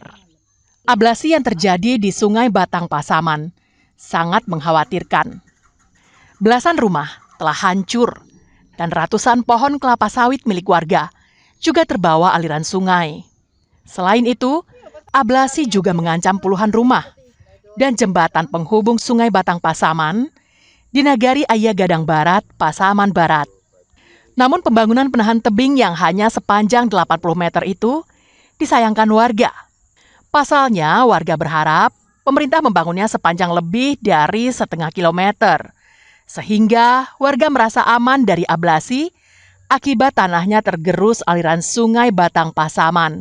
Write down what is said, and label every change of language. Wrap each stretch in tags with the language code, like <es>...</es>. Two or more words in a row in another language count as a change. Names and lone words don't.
<id>Ablasi yang terjadi di Sungai Batang Pasaman sangat mengkhawatirkan. Belasan rumah telah hancur dan ratusan pohon kelapa sawit milik warga juga terbawa aliran sungai. Selain itu, ablasi juga mengancam puluhan rumah dan jembatan penghubung Sungai Batang Pasaman di Nagari Ayah Gadang Barat, Pasaman Barat. Namun pembangunan penahan tebing yang hanya sepanjang 80 meter itu disayangkan warga. Pasalnya, warga berharap pemerintah membangunnya sepanjang lebih dari 0,5 kilometer, sehingga warga merasa aman dari ablasi akibat tanahnya tergerus aliran Sungai Batang Pasaman.</id>